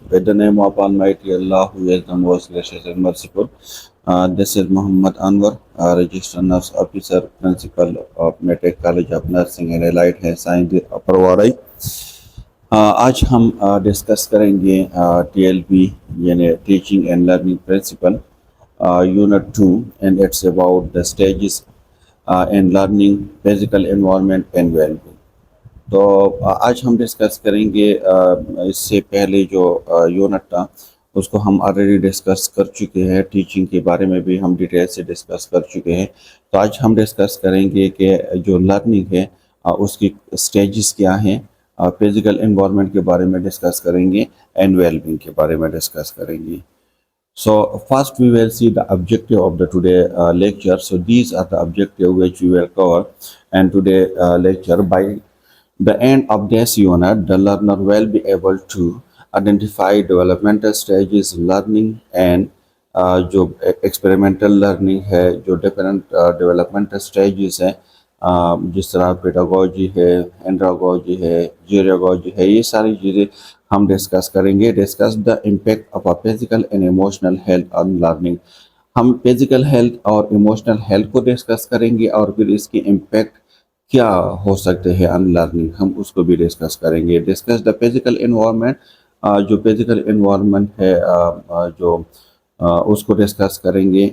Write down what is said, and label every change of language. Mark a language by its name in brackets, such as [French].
[English] With the name of Almighty Allah, who is the most gracious and merciful. This is Muhammad Anwar, Registered Nurse Officer, Principal of Medtech College of Nursing and Allied Health Science, परवाराई। [Hindi] आज हम discuss करेंगे TLP यानी teaching and learning principal unit 2 [English] And it's about the stages in learning physical environment and wellbeing. [Hindi] तो आज हम discuss करेंगे इससे पहले जो यूनिट था उसको हम ऑलरेडी डिस्कस कर चुके हैं, टीचिंग के बारे में भी हम डिटेल से डिस्कस कर चुके हैं। तो आज हम डिस्कस करेंगे कि जो लर्निंग है उसकी स्टेजेस क्या हैं, फिजिकल एनवायरनमेंट के बारे में डिस्कस करेंगे एंड वेलबींग के बारे में डिस्कस करेंगे। [English] So first we will see the objective of the today lecture. So these are the objective which we will cover and today lecture. By the end of this unit, the learner will be able to identify developmental stages learning and [Hindi] जो experimental learning है, जो different developmental stages है, जिस तरह pedagogy है, andragogy है, जीरियागोजी है, ये सारी चीज़ें हम डिस्कस करेंगे। [English] Discuss the impact of a physical and emotional health on learning. [Hindi] हम फिजिकल हेल्थ और इमोशनल हेल्थ को डिस्कस करेंगे और फिर इसके इम्पैक्ट क्या हो सकते हैं ऑन लर्निंग, हम उसको भी डिस्कस करेंगे। [English] discuss the physical environment, [Hindi] जो फिजिकल एनवायरनमेंट है जो उसको डिस्कस करेंगे।